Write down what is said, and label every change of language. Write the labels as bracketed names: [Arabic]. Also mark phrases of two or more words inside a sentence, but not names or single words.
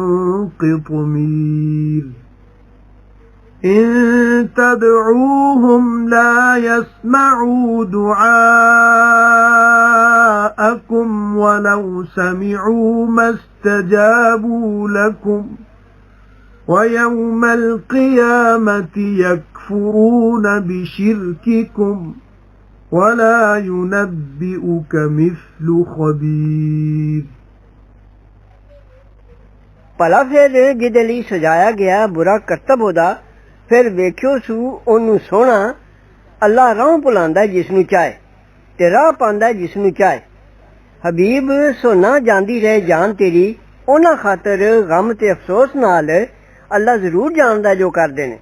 [Arabic] قطمير إن تدعوهم لا يسمعوا دعاءكم ولو سمعوا ما استجابوا لكم ويوم القيامة يكفرون بشرككم ولا ينبئك مثل خبير [Punjabi] بھلا فیر جہدے لئی سجایا گیا برا کرتب اوہدا، فیر ویکھیو سو اوہنوں سوہنا اللہ راہ بھلاندا جہنوں چاہے تے راہ پاندا جہنوں چاہے. حبیب سو نہ جاندی رہے جان تیری، اوہناں خاطر غم تے افسوس نال اللہ ضرور جاندا جو کردے نے.